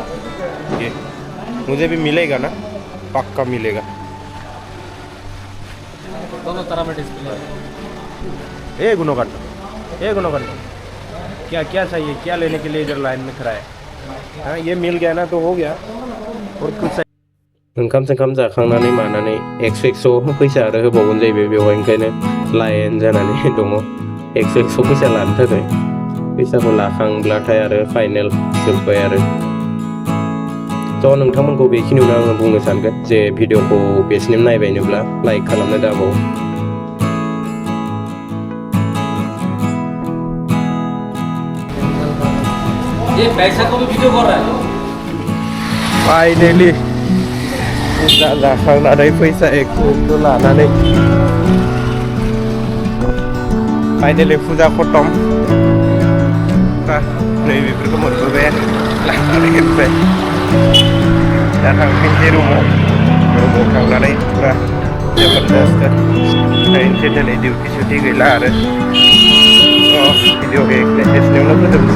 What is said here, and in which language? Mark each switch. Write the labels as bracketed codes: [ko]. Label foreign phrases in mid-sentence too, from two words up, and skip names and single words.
[hi] ये मुझे भी मिलेगा ना पक्का मिलेगा दोनों तरह में डिस्प्ले ए गुणोकंड क्या क्या चाहिए क्या लेने के लिए इधर लाइन में खड़ा है हाँ ये मिल गया ना तो हो गया और कुछ [brx] ओंखाम सोंखाम जाखांनानै मानानै एक्स' फैसा आरो होबावगोन जाहैबाय बेवहाय ओंखायनो लाइन जानानै दङ एक्स' फैसा लानो थाखाय फैसाखौ लाखांब्लाथाय आरो फाइनेल जोब्बाय आरो थ' नोंथांमोनखौ बेखिनियावनो आङो बुंनो सानगोन जे भिडिअखौ बेसिम नायबायनोब्ला लाइक खालामनो दाबाव [hi] ये पैसा को भी वीडियो कर रहा है [brx] फाइनली जाखांनानै फैसा एक्स' लानानै फाइनली फुजा खतम नै बेफोरखौ मोनबोबाय लानानै ओमफ्राय दा थांफिनसै रुमाव थांनानै फुरा जबरदस्त थाहैनोसै दिनै डिउटि सुटि गैला आरो भिडिअखौ एसेयावनो फोजोबनोसै